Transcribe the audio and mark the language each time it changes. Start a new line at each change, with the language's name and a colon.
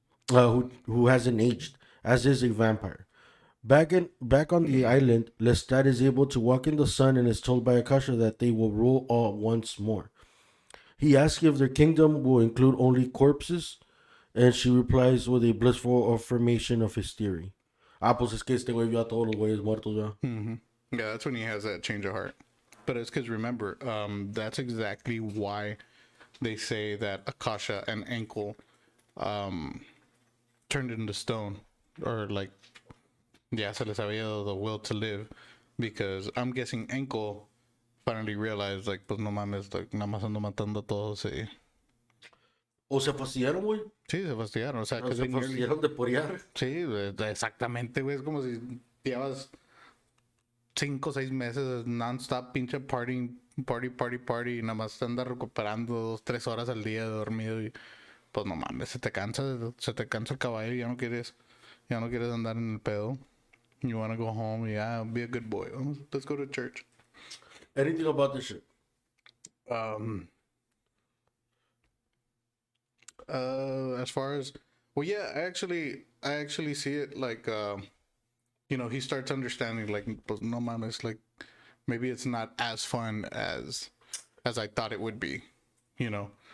English: who hasn't aged, as is a vampire. Back on the island, Lestat is able to walk in the sun and is told by Akasha that they will rule all once more. He asks if their kingdom will include only corpses, and she replies with a blissful affirmation of his theory.
Spanish: Ah, pues es que este güey vio a todos los güeyes muertos ya.
English: Yeah, that's when he has that change of heart. But it's because remember, that's exactly why they say that Akasha and Ankle turned into stone, or like, yeah,
Spanish: se les había dado
English: the will to live, because I'm guessing Ankle finally realized like,
Spanish: pues no mames, like nada más ando matando a todos. O se fastidiaron, güey. Sí, se fastidiaron, o sea, O que se fastidiaron de porear. Sí, exactamente, güey. Es como si llevas 5 o 6 meses non-stop pinche party, y nada más te andas recuperando 2, 3 horas al día de dormido y pues no mames, se te cansa el caballo y ya no quieres andar en el pedo.
English: You wanna go home, yeah, be a good boy. Let's go to church. Anything about this shit? As far as, well, yeah, I actually see it like, you know, he starts understanding like,
Spanish: pues no mames,
English: like maybe it's not as fun as I thought it would be, you know.